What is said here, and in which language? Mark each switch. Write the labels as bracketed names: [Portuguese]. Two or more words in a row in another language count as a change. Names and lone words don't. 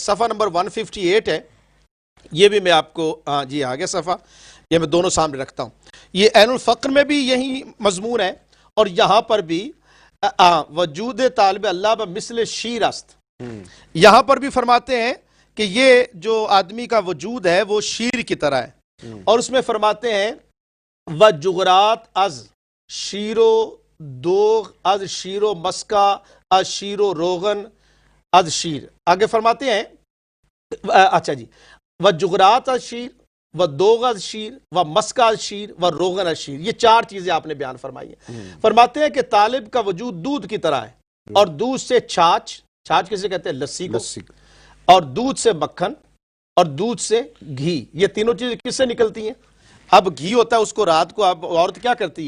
[Urdu] صفحہ نمبر 158 ہے، یہ بھی میں آپ کو جی آگے صفحہ یہ میں دونوں سامنے رکھتا ہوں. یہ عین الفقر میں بھی یہی مضمون ہے اور یہاں پر بھی [Persian] وجود طالب اللہ بمثل شیر است. [Urdu] یہاں پر بھی فرماتے ہیں کہ یہ جو آدمی کا وجود ہے وہ شیر کی طرح ہے اور اس میں فرماتے ہیں [Persian] وجغرات از شیرو دوغ از شیرو مسکا از شیرو روغن از شیر. [Urdu] آگے فرماتے ہیں اچھا جی، [Persian] وجغرات از شیر و دوغ از شیر و مسکا از شیر و روغن از شیر. [Urdu] یہ چار چیزیں آپ نے بیان فرمائی ہیں. فرماتے ہیں کہ طالب کا وجود دودھ کی طرح ہے اور دودھ سے چھاچ کسے کہتے ہیں؟ لسی کو. اور دودھ سے مکھن اور دودھ سے گھی. یہ تینوں چیزیں کس سے نکلتی ہیں؟ اب گھی ہوتا ہے، اس کو رات کو اب عورت کیا کرتی ہے؟